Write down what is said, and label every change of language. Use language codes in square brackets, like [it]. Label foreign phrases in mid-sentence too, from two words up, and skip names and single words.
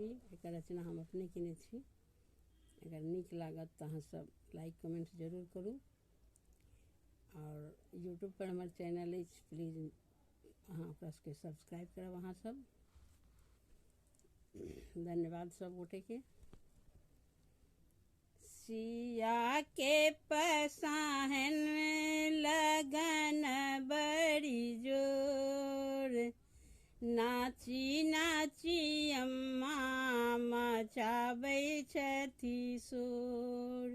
[mai] एकर रचना हम अपने केने छी। अगर नीक लागत तऽ अहाँ सब [en] like comment [mai] जरूर करू और यूट्यूब पर हमर चैनल अछि, प्लीज अहाँ ओकरा सबके सब्सक्राइब करब अहाँ सब। धन्यवाद सब गोटे के। सिया के पसाहन लगन बड़ी जोर, नाची नाची अम्मा मचाबै छथि शोर।